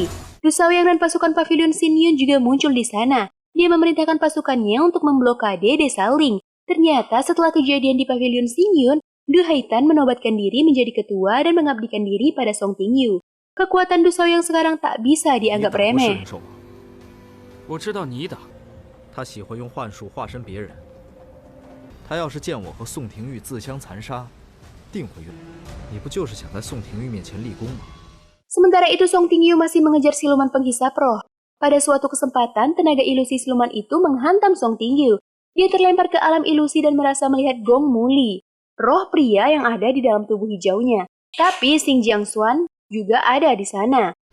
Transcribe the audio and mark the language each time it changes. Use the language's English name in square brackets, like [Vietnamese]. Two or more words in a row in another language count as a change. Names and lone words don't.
[Indonesian] Du Shaoyang dan pasukan pavilion Xin Yun juga muncul di sana. Dia memerintahkan pasukannya untuk memblokade desa Ling. Ternyata setelah kejadian di pavilion Xin Yun, Du Haitan menobatkan diri menjadi ketua dan mengabdikan diri pada Song Ting Yu. Kekuatan Du Shaoyang sekarang tak bisa dianggap remeh. [Chinese] 我知道你打，他喜欢用幻术化身别人。他要是见我和宋廷玉自相残杀，定会用。你不就是想在宋廷玉面前立功吗？ [Indonesian] Sementara itu Song Ting Yu masih mengejar siluman penghisap roh. Pada suatu kesempatan, tenaga ilusi siluman itu menghantam Song Ting Yu. Dia terlempar ke alam ilusi dan merasa melihat Gong Muli, roh pria yang ada di dalam tubuh hijaunya. Tapi Xing Jiangxuan juga ada di sana.